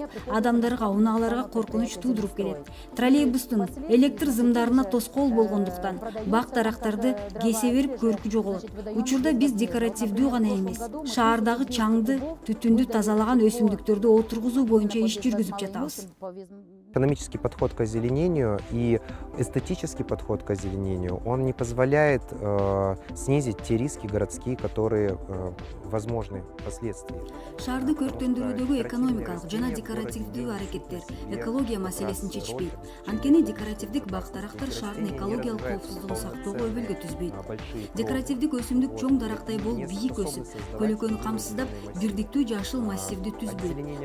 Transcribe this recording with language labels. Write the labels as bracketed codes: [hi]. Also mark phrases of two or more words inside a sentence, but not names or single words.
[ky] Адамдарга, унааларга коркунуч туудуруп келет. Троллейбустун электр зымдарына тоскоол болгондуктан бак дарактарды кесе берип көркү жоголот. Учурда биз декоративдүү гана эмес, шаардагы чаңды, түтүндү тазалаган өсүмдүктөрдү отургузуу боюнча иш жүргүзүп жатабыз. [ru] Экономический подход к озеленению и эстетический подход к озеленению, он не позволяет снизить те риски городские, которые возможны впоследствии. [ky] Шаарды көрктөндүрүүдөгү экономикалык жана декоративдүү аракеттер экология маселесин чечпейт. Анткени декоративдик бак дарактар шаардын экологиялык коопсуздугун сактоого өбөлгө түзбөйт. Декоративдик өсүмдүк чоң дарактай болуп бийик өсүп, көлөкөнү камсыздап, бирдиктүү жашыл массивди түзбөйт.